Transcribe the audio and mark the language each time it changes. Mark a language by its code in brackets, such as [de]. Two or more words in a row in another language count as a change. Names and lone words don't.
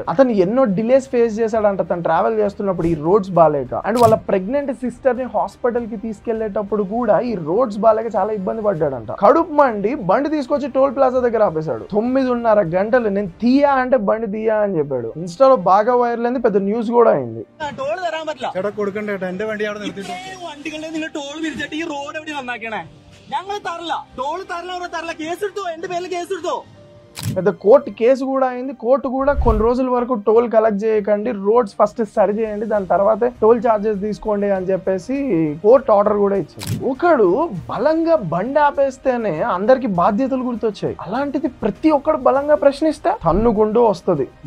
[te] అతను ఎన్నో [en] delays face [te] చేశాడంట తను ట్రావెల్ చేస్తున్నప్పుడు ఈ రోడ్స్ బాలేక. అండ్ వాళ్ళ [en] pregnant sister [te] ని హాస్పిటల్ కి తీసుకెళ్లేటప్పుడు కూడా ఈ రోడ్స్ బాలేక చాలా ఇబ్బంది పడ్డాడంట. కడుపు మండి బండి తీసుకొచ్చి [en] toll plaza [te] దగ్గర ఆపేశాడు. 9:30 గంటలు నేను తీయా అంటే బండి తీయా అని చెప్పాడు. ఇన్స్టాలో బాగా వైరల్ అయింది, పెద్ద న్యూస్ కూడా అయింది. [ml] ടോൾ വിരിച്ചിട്ട് ഈ റോഡ് എവിടെ നന്നാക്കണേ? ഞങ്ങൾ തരല, ടോൾ തരല, കേസെടുത്തോ, എന്റെ പേരിൽ കേസെടുത്തോ. [te] పెద్ద [en] court case [te] కూడా అయింది. కోర్టు కూడా కొన్ని రోజుల వరకు [en] toll collect [te] చేయకండి, [en] roads first [te] సరి చేయండి, దాని తర్వాతే [en] toll charges [te] తీసుకోండి అని చెప్పేసి [en] court order [te] కూడా ఇచ్చింది. ఒకడు బలంగా బండి ఆపేస్తేనే అందరికి బాధ్యతలు గుర్తొచ్చాయి. అలాంటిది ప్రతి ఒక్కడు బలంగా ప్రశ్నిస్తే తన్నుకుంటూ వస్తుంది మార్పు.